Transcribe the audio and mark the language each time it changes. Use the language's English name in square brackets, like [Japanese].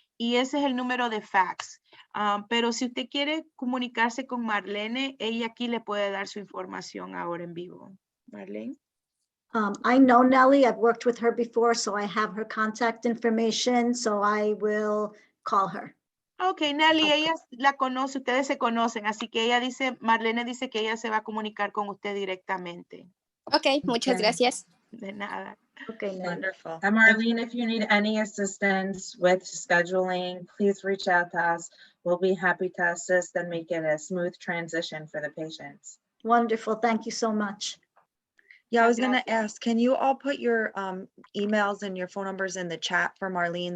[Spanish] Y ese es el número de fax. Pero si usted quiere comunicarse con Marlene, ella aquí le puede dar su información ahora en vivo. Marlene. [English] I know Nellie, I've worked with her before, so I have her contact information, so I will call her. [Spanish] Ok, Nelly, ella la conoce, ustedes se conocen, así que ella dice, Marlene dice que ella se va a comunicar con usted directamente. Ok, muchas gracias. De nada. [English] Okay, Nellie. Wonderful. And Marlene, if you need any assistance with scheduling, please reach out to us. We'll be happy to assist and make it a smooth transition for the patients. Wonderful, thank you so much. Yeah, I was gonna [Spanish] Gracias. [English] ask, can you all put your emails and your phone numbers in the chat for Marlene?